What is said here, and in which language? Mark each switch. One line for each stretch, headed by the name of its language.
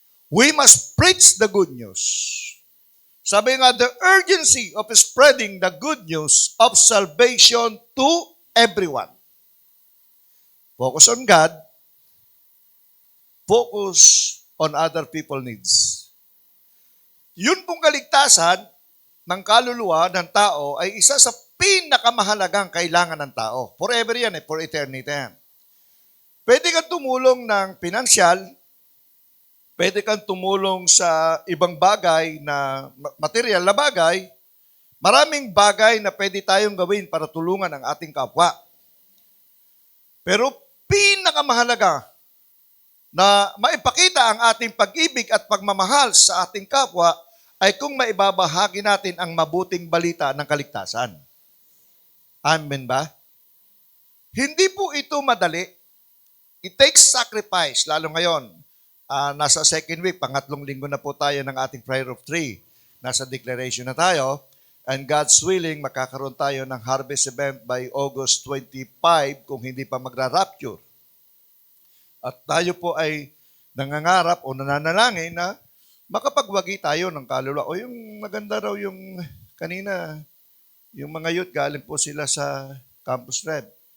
English: We must preach the good news.
Filipino: Sabi nga,
English: the urgency of spreading the good news of salvation to everyone. Focus on God. Focus on other people's needs.
Filipino: Yun pong kaligtasan ng kaluluwa ng tao ay isa sa pinakamahalagang kailangan ng tao.
English: Forever
Filipino: yan
English: for eternity
Filipino: yan. Pwede kang tumulong ng pinansyal, pwede kang tumulong sa ibang bagay na material na bagay, maraming bagay na pwede tayong gawin para tulungan ang ating kapwa. Pero pinakamahalaga na maipakita ang ating pag-ibig at pagmamahal sa ating kapwa ay kung maibabahagi natin ang mabuting balita ng kaligtasan. Amen ba? Hindi po ito madali.
English: It takes sacrifice,
Filipino: lalo ngayon. Nasa
English: second week,
Filipino: pangatlong linggo na po tayo ng ating prayer of 3. Nasa declaration na tayo.
English: And God's willing,
Filipino: makakaroon tayo ng
English: harvest event by August 25
Filipino: kung hindi pa magra-rapture. At tayo po ay nangangarap o nananalangin na makapagwagi tayo ng kaluluwa. O yung maganda raw yung kanina, yung mga youth, galing po sila sa Campus Red.